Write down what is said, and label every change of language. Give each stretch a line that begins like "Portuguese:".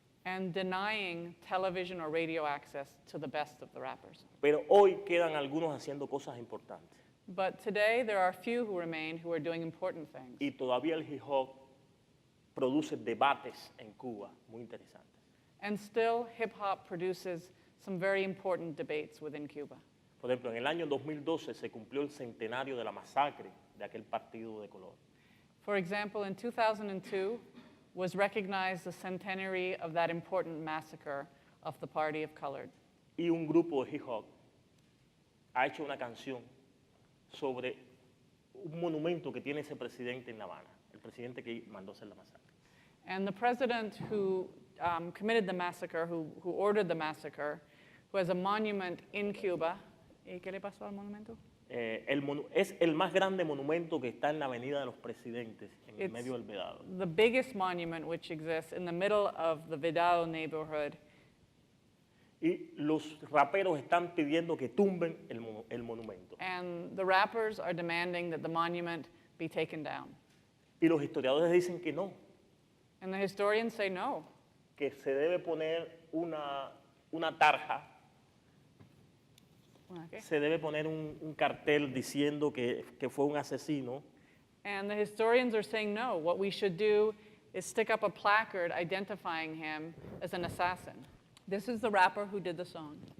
English: and denying television or radio access to the best of the rappers.
Spanish: Pero hoy quedan algunos haciendo cosas importantes
English: But today, there are a few who remain who are doing important things.
Spanish: y todavía el hip hop produce debates en Cuba muy interesantes.
English: And still, hip hop produces some very important debates within Cuba.
Spanish: Por ejemplo, en el año 2012 se cumplió el centenario de la masacre de aquel partido de color.
English: For example, in 2002 was recognized the centenary of that important massacre of the Party of Colored.
Spanish: Y un grupo de hip hop ha hecho una canción sobre un monumento que tiene ese presidente en La Habana, el presidente que mandó hacer la masacre.
English: And the president who committed the massacre, who ordered the massacre, who has a monument in Cuba.
Spanish: ¿Y qué le pasó al monumento? Es el más grande monumento que está en la Avenida de los Presidentes, en el
English: It's
Spanish: medio del Vedado.
English: the biggest monument which exists in the middle of the Vedado neighborhood.
Spanish: Y los raperos están pidiendo que tumben el monumento.
English: And the rappers are demanding that the monument be taken down.
Spanish: Y los historiadores dicen que no,
English: And the historians say no,
Spanish: que se debe poner una tarja,
English: okay.
Spanish: se debe poner un cartel diciendo que fue un asesino.
English: And the historians are saying no. What we should do is stick up a placard identifying him as an assassin. This is the rapper who did the song.